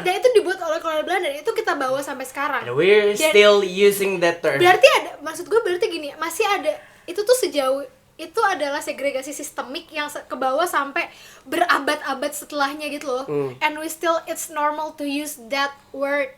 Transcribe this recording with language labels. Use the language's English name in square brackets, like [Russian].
[Indonesian] Dan itu dibuat oleh kolonial Belanda, dan itu kita bawa sampai sekarang. [English] And we're still using that term. [Indonesian] Berarti maksud gue berarti gini, masih ada itu tuh sejauh itu adalah segregasi sistemik yang ke bawah sampai berabad-abad setelahnya gitu loh. [English] And it's normal to use that word.